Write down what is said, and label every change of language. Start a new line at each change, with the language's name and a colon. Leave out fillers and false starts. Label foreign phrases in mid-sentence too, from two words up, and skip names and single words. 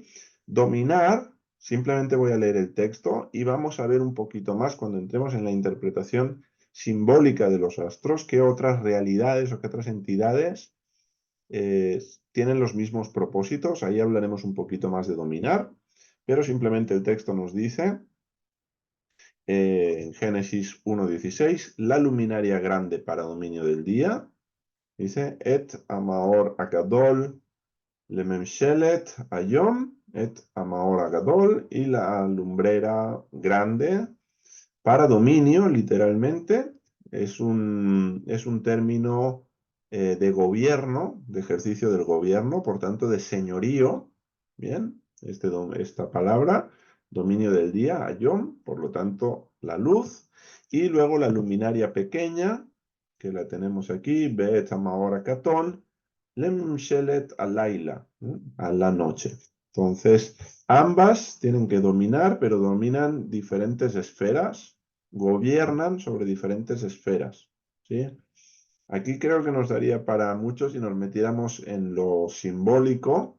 Spanish: Dominar, simplemente voy a leer el texto y vamos a ver un poquito más cuando entremos en la interpretación simbólica de los astros, qué otras realidades o qué otras entidades tienen los mismos propósitos. Ahí hablaremos un poquito más de dominar, pero simplemente el texto nos dice en Génesis 1:16, la luminaria grande para dominio del día, dice,
Hebrew: את המאור הגדול לממשלת היום, את המאור הגדול,
Spanish: y la lumbrera grande para dominio, literalmente, es un término de gobierno, de ejercicio del gobierno, por tanto, de señorío, ¿bien? Esta palabra, dominio del día, ayom, por lo tanto, la luz, y luego la luminaria pequeña, que la tenemos aquí,
Hebrew: ואת המאור הקטן לממשלת הלילה,
Spanish: a la noche. Entonces, ambas tienen que dominar, pero dominan diferentes esferas, gobiernan sobre diferentes esferas, ¿sí? Aquí creo que nos daría para mucho si nos metiéramos en lo simbólico.